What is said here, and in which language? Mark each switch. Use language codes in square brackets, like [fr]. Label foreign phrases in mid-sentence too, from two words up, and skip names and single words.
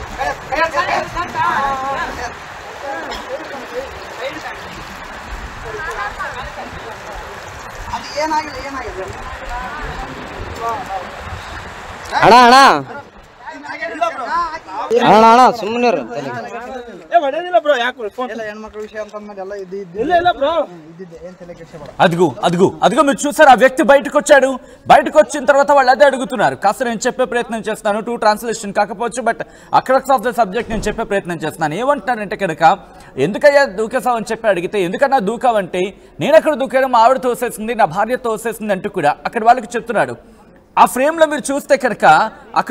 [kn] ಅದು ಏನಾಗಿದೆ ಅಣ್ಣ ಅಣ್ಣ ಅಣ್ಣ ಅಣ್ಣ ಸುಮ್ಮನೆ ಹೊಡೆದಿಲ್ಲ ಬ್ರೋ ಯಾಕೆ ಫೋನ್ ಎಲ್ಲ ಹೆಣ್ಮಕ್ಳ ವಿಷಯ ಅಂತಂದ್ಮೇಲೆ ಎಲ್ಲ ಇದು ಇಲ್ಲ ಇಲ್ಲ బ్రో [te] ఇదిదే ఏం తెలియకేసేవాడు అదిగో మీరు చూసారు ఆ వ్యక్తి బయటకు వచ్చాడు బయటకు వచ్చిన తర్వాత వాళ్ళు అదే అడుగుతున్నారు కాస్త నేను చెప్పే ప్రయత్నం చేస్తాను [en] true translation [te] కాకపోవచ్చు బట్ [en] a crux of the subject [te] నేను చెప్పే ప్రయత్నం చేస్తున్నాను ఏమంటారంటే కనుక ఎందుకయ్యా దూకేసావు అని చెప్పి అడిగితే ఎందుకన్నా దూకావంటే నేను అక్కడ దూకాను మా ఆవిడ తోసేసింది నా భార్య తోసేసింది అంటూ కూడా అక్కడ వాళ్ళకి చెప్తున్నాడు ఆ ఫ్రేమ్ లో మీరు చూస్తే కనుక అక్కడ